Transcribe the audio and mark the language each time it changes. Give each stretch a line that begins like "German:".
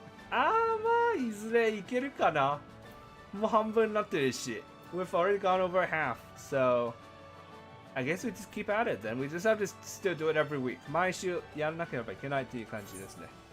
Japanese: まあいずれいけるかな。もう半分になってるし。
English: We've already gone over half, so I guess we just keep at it then. We just have to still do it every week.
Japanese: 毎週やらなければいけないっていう感じですね。